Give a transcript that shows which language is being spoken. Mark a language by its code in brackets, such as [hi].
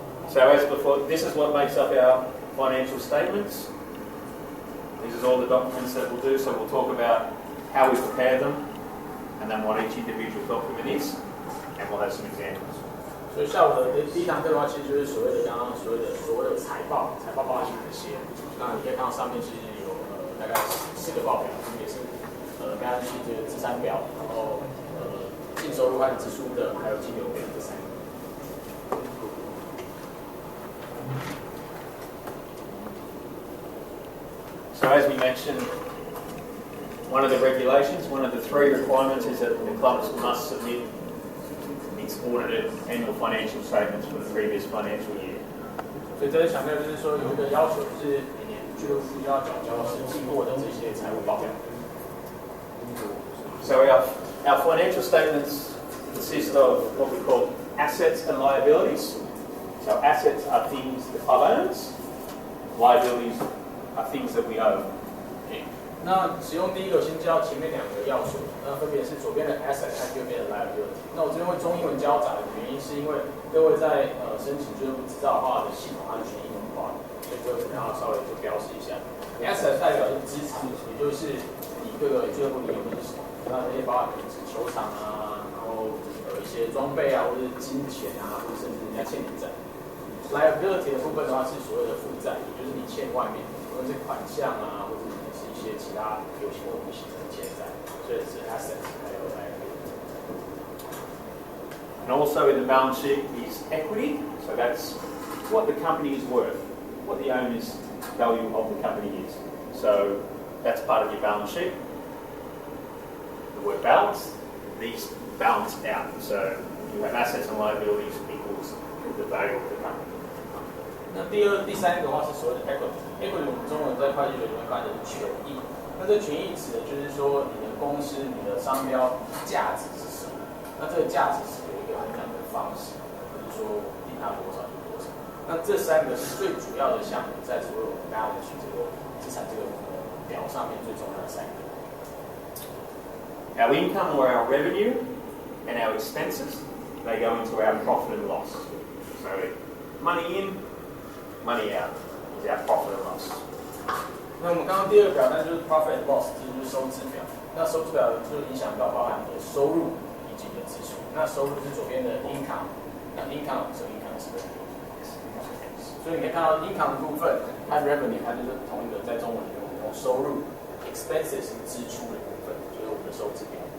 [en] So as before, this is what makes up our financial statements. This is all the documents that we'll do. So we'll talk about how we prepare them, and then what each individual document is, and we'll have some examples. [zh] 所以下午的第1堂课的话，其实就是所谓的刚刚所谓的财报包含哪些？那你可以看到上面其实有大概4个报表，分别是刚刚这个资产表，然后净收入和支出的，还有金流表这3个。 [en] So as we mentioned, one of the regulations, one of the 3 requirements is that the clubs must submit its audited annual financial statements for the previous financial year. [zh] 所以这里强调就是说有一个要求，就是每年俱乐部要缴交实际过的这些财务报表。 [en] So our financial statements consist of what we call assets and liabilities. So assets are things the club owns, liabilities are things that we owe. [zh] 那使用第一个先教前面2个要素，那分别是左边的 asset 和右边的 liability。那我这边会中英文交杂的原因，是因为各位在申请俱乐部执照的话的系统它是全英文化的，所以各位可能要稍微就标示一下。 asset 代表是资产，也就是你各个俱乐部里有些什么，那这些包含可能是球场啊，然后一些装备啊，或者是金钱啊，或者甚至人家欠你债。 liability 的部分的话是所谓的负债，也就是你欠外面，无论是款项啊，或者是一些其他有形或无形的欠债，所以是 assets 还有 liability。 [en] And also in the balance sheet is equity. So that's what the company is worth, what the owner's value of the company is. So that's part of your balance sheet. The word balance, these balance out. So you have assets and liabilities equals the value of the company. [zh] 那第三个的话是所谓的 equity。equity 我们中文在会计学里面翻译的是权益。那这权益指的就是说你的公司、你的商标价值是什么？那这个价值是有一个衡量的方式，不是说定它多少就多少。那这3个是最主要的项目，在所有balance sheet这个资产这个表上面最重要的3个。 [en] Our income or our revenue and our expenses, they go into our profit and loss. So money in, money out is our profit and loss. [zh] 那我们刚刚第2个表单就是 profit and loss， 这就是收支表。那收支表就影响到包含你的收入以及你的支出。那收入是左边的 income， 那 income 是 income 是 revenue。所以你可以看到 income 的部分和 revenue 它就是同一个，在中文里面我们用收入 ，expenses 是支出的部分，就是我们的收支表。